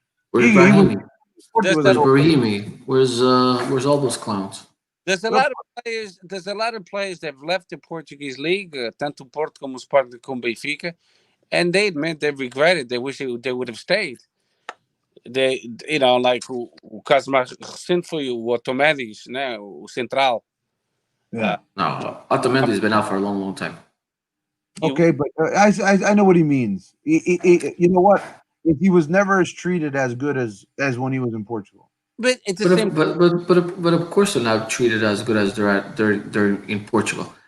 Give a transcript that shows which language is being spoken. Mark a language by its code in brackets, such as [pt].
[en] Where's Brahimi? Where's all those clowns? There's a lot of players. There's a lot of players that have left the Portuguese league, [pt] tanto Porto como Sporting como Benfica, [en] and they admit they regret it. They wish they would have stayed. They, like [pt] o caso mais recente foi o Otamendi, né? O central. [en] Yeah. No, Otamendi's been out for a long time. Okay, but I know what he means. You know what? If he was never treated as good as when he was in Portugal. But at the But same, of, but of course they're not treated as good as they're in Portugal.